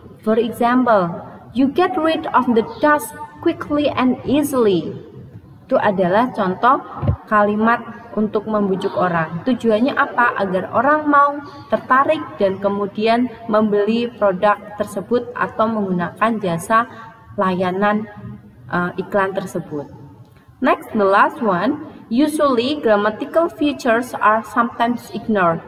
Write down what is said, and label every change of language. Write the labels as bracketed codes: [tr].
[en] For example, you get rid of the dust quickly and easily. [id] Itu adalah contoh kalimat untuk membujuk orang. Tujuannya apa? Agar orang mau tertarik dan kemudian membeli produk tersebut atau menggunakan jasa layanan iklan tersebut. [en] Next, the last one, usually grammatical features are sometimes ignored.